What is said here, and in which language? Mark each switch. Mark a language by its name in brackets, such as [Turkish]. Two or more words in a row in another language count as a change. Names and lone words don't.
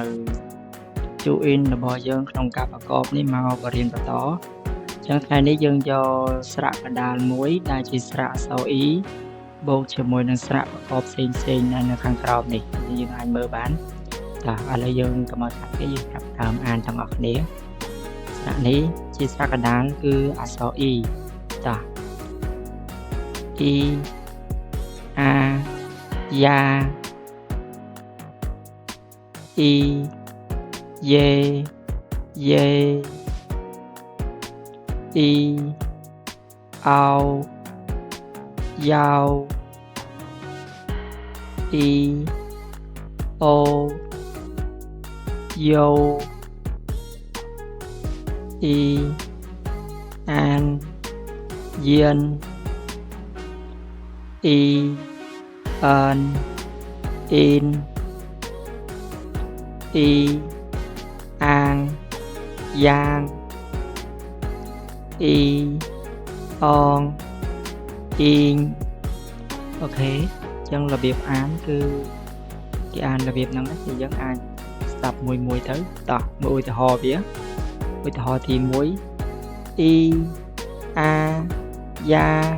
[Khmer] Join របស់យើងក្នុងការប្រកបនេះមកបរៀនបន្តចឹងថ្ងៃនេះយើងយកស្រៈកណ្ដាលមួយដែលជាស្រៈអក្សរ E បូកជាមួយនឹងស្រៈប្រកបផ្សេងៗនៅខាងក្រោមនេះយើងអាចមើលបានតោះឥឡូវយើងកុំឲ្យខាតពេលយើងចាប់ផ្ដើមអានទាំងអស់គ្នាស្រៈនេះជាស្រៈកណ្ដាលគឺអក្សរ E តោះ [Chinese] E A Ya E Ye Ye Y Ao Yao Y O Yo Y An Yen Y An In Y An Yang Y On In [Khmer] អូខេអញ្ចឹងរបៀបអានគឺគេអានរបៀបហ្នឹងគឺយើងអាចស្ដាប់មួយទៅតោះមើលឧទាហរណ៍វាឧទាហរណ៍ទី1 [Chinese] E A Ya